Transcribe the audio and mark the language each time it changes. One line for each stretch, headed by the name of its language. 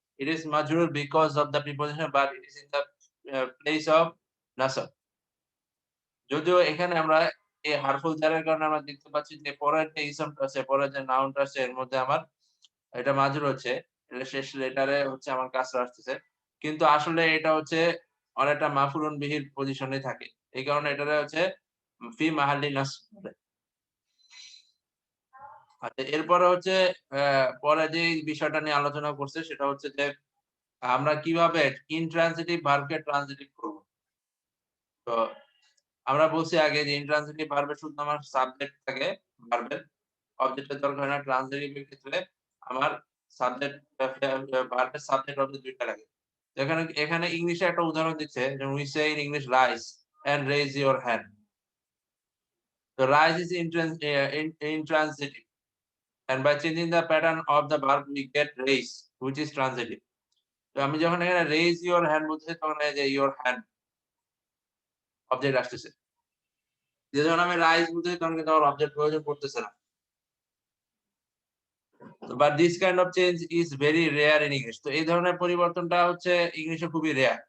English: It is majrur because of the preposition but it is in the place of nasab।
Bangla: যদিও এখানে আমরা এই হারফুল জারের কারণে আমরা দেখতে পাচ্ছি যে পরের যে ইসমটা আছে, পরের যে নাউনটা আছে এর মধ্যে আমার এটা মাজরুর হচ্ছে, এটা শেষ লেটারে হচ্ছে আমার কাসরা আসতেছে। কিন্তু আসলে এটা হচ্ছে অনেকটা মাফুলুন বিহির পজিশনে থাকে। এই কারণে এটারে হচ্ছে ফি মাহাল্লি নাসব বলে। আচ্ছা, এরপরে হচ্ছে পরে যে বিষয়টা নিয়ে আলোচনা করছে সেটা হচ্ছে যে আমরা কিভাবে ইনট্রান্সিটিভ ভার্বকে ট্রান্সিটিভ করব। তো তো আমরা বলছি আগে যে ইন্ট্রান্সিটিভ ভার্বে শুধু আমার সাবজেক্ট থাকে ভার্বের, অবজেক্টের দরকার হয় না। ট্রান্সিটিভ এর ক্ষেত্রে আমার সাবজেক্ট ভার্বের সাবজেক্ট অবজেক্ট ২ টা লাগে। তো এখানে ইংলিশে একটা উদাহরণ দিচ্ছে যে
English: we say in English rise and raise your hand. So rise is intransitive and by changing the pattern of the verb we get raise which is transitive.
Bangla: তো আমি যখন এখানে
English: raise your hand
Bangla: বলতেছি তখন এই যে your hand অবজেক্ট আসতেছে। যখন আমি রাইজ বলতেছি তখন কিন্তু আমার অবজেক্ট প্রয়োজন পড়তেছে না।
English: But this kind of change is very rare in English.
Bangla: তো এই ধরনের পরিবর্তনটা হচ্ছে ইংলিশে খুবই রেয়ার।